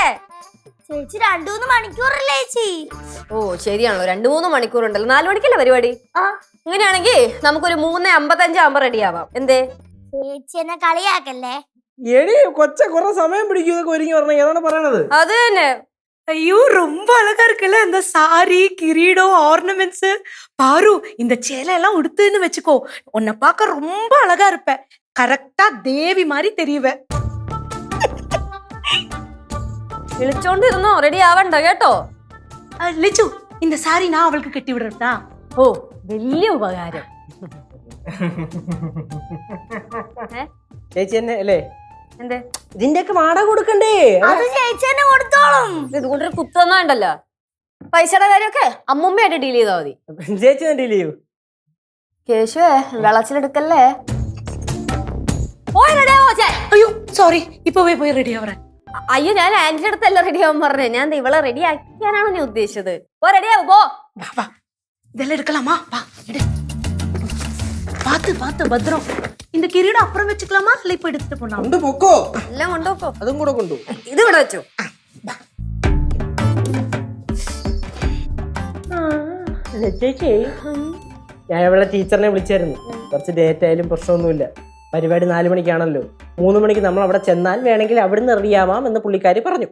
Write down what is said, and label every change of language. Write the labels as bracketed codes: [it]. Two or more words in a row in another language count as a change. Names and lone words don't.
[ml] ചേച്ചി 2-3 മണിക്കൂറല്ലേ ചേച്ചി? ഓ ശരിയാണല്ലോ, 2-3 മണിക്കൂർ ഉണ്ടല്ലോ. 4 മണിക്കല്ലേ പരിപാടി? അങ്ങനെയാണെങ്കിൽ നമുക്കൊരു 3:55 ആവുമ്പോ റെഡി ആവാം. എന്തേ ചേച്ചി എന്നെ കളിയാക്കല്ലേ? എടി കൊച്ച കുറെ സമയം പിടിക്കും ഇതൊക്കെ ഒരുങ്ങി പറഞ്ഞ. ഏതാണ് പറയണത്? அது തന്നെ. [ta] ஐயோ ரொம்ப அழகா இருக்குல்ல இந்த சாரி, கிரீடம், ஆர்னமெண்ட்ஸ். பாரு இந்த சேலை எல்லாம் உடுத்துன்னு வச்சுக்கோ, உன்னை பார்க்க ரொம்ப அழகா இருப்ப. கரெக்டா தேவி மாதிரி தெரியுவ. [ml] വിളിച്ചോണ്ടിരുന്നോ, റെഡി ആവണ്ട കേട്ടോ. [ta] லிச்சு இந்த சாரி நான் அவளுக்கு கட்டி விடுறதா? [ml] ഓ വലിയ ഉപകാരം. ചേച്ചി തന്നെ അല്ലേ? എന്തേ ഇതിന്റെയൊക്കെ വാടക കൊടുക്കണ്ടേ? അത് ചേച്ചി തന്നെ കൊടുത്തോളും. ഇതുകൊണ്ടൊരു കുത്തൊന്നും ഉണ്ടല്ലോ. പൈസയുടെ കാര്യമൊക്കെ അമ്മുമ്മയായിട്ട് ഡീൽ ചെയ്താൽ മതി. ചേച്ചി തന്നെ ഡീൽ ചെയ്യൂ. കേശുവേ വെളച്ചിലെടുക്കല്ലേ. പോയി റെഡി ആവോ? [ta] ஐயோ சாரி, இப்பவே போய் ரெடி ஆவறேன். [ml] അയ്യോ ഞാൻ ആന്റിയുടെ അടുത്തല്ല റെഡി ആവാൻ പറഞ്ഞേ. ഞാൻ ഇവളെ റെഡി ആക്കിയാനാണ് ഞാൻ ഉദ്ദേശിച്ചത്. പോ റെഡി ആവും, പോ. [ta] வா வா, இதெல்லாம் எடுக்கலாமா? வா எடு. பாத்து பாத்து பத்திரம். இந்த கிரீடம் அப்புறம் வச்சுக்கலாமா இல்ல இப்ப எடுத்துட்டு போலாம்? [ml] കൊണ്ട് പൊക്കോ. എല്ലാം കൊണ്ടുപോക്കോ. അതും കൂടെ കൊണ്ടു. ഇത് ഇവിടെ വെച്ചോ. ചേച്ചി ഞാൻ ഇവിടെ ടീച്ചറിനെ വിളിച്ചായിരുന്നു. കുറച്ച് ഡേറ്റ് ആയാലും പ്രശ്നമൊന്നുമില്ല. പരിപാടി 4 മണിക്കാണല്ലോ. 3 മണിക്ക് നമ്മൾ അവിടെ ചെന്നാൽ വേണമെങ്കിൽ അവിടുന്ന് റെഡിയാവാം എന്ന് പുള്ളിക്കാരി പറഞ്ഞു.